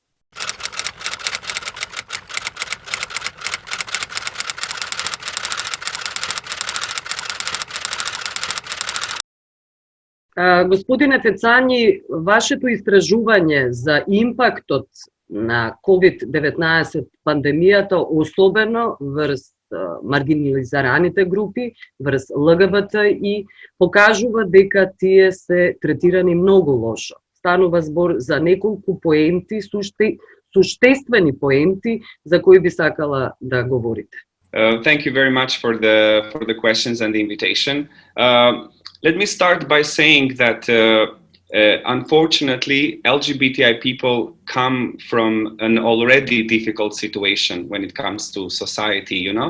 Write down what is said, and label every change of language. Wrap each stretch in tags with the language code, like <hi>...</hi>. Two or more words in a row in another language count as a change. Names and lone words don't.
<mk>Господине Тецањи, вашето истражување за импактот на COVID-19 пандемијата, особено врз маргинализираните групи, врз ЛГБТ и покажува дека тие се третирани многу лошо. Станува збор за неколку поенти, суштествени поенти за кои би сакала да говорите.</mk> <en>Thank you very much for the questions and the invitation. Let me start by saying that unfortunately, LGBTI people come from an already difficult situation when it comes to society, you know.</en>